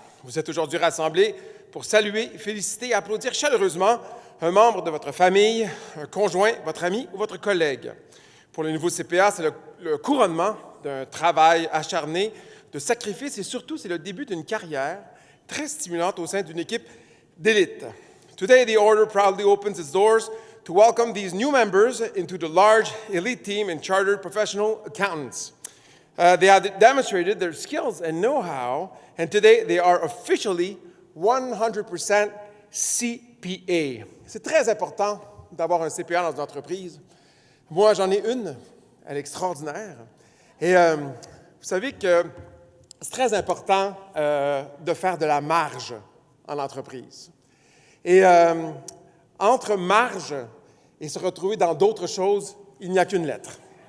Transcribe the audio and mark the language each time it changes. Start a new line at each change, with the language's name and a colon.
French: Vous êtes aujourd'hui rassemblés pour saluer, féliciter et applaudir chaleureusement un membre de votre famille, un conjoint, votre ami ou votre collègue. Pour les nouveaux CPA, c'est le couronnement d'un travail acharné, de sacrifice et surtout, c'est le début d'une carrière très stimulante au sein d'une équipe d'élite.
English: Today, the Order proudly opens its doors to welcome these new members into the large elite team and chartered professional accountants. They have demonstrated their skills and know-how, and today they are officially 100% CPA.
French: C'est très important d'avoir un CPA dans une entreprise. Moi, j'en ai une, elle est extraordinaire. Et vous savez que c'est très important de faire de la marge en entreprise. Et entre marge et se retrouver dans d'autres choses, il n'y a qu'une lettre.